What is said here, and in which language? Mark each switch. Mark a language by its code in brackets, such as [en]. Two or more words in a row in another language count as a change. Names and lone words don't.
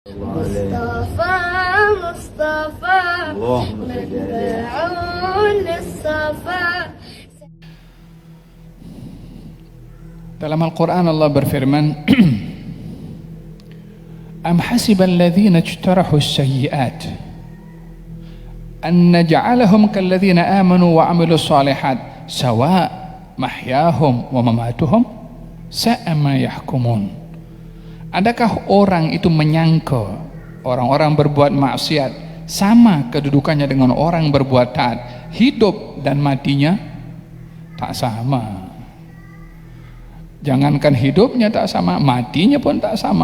[ar] مصطفى مصطفى متبع للصفا. [ms] Dalam Al-Quran Allah berfirman, [ar] أم حسب الذين اجترحوا السيئات أن نجعلهم كالذين آمنوا وعملوا الصالحات سواء محياهم ومماتهم ساء ما يحكمون. [ms] Adakah orang itu menyangka orang-orang berbuat maksiat sama kedudukannya dengan orang berbuat taat, hidup dan matinya tak sama? Jangankan hidupnya tak sama, matinya pun tak sama.